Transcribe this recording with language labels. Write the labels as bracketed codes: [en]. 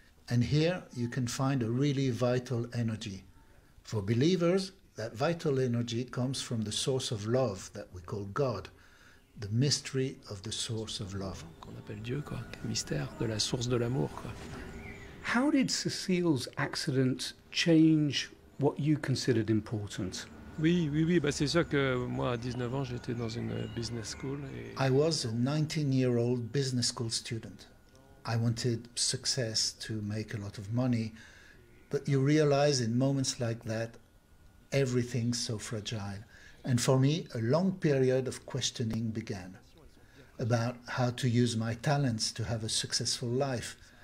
[en] And here you can find a really vital energy. For believers, that vital energy comes from the source of love that we call God, the mystery of the source of love. [fr] Qu'on appelle Dieu, quoi. Le mystère de la source de l'amour, quoi. [en] How did Cecile's accident change what you considered important? [fr] Oui, bah c'est sûr que moi à 19 ans, j'étais dans une business school et... [en] I was a 19-year-old business school student. I wanted success to make a lot of money, but you realize in moments like that everything's so fragile. And for me, a long period of questioning began about how to use my talents to have a successful life.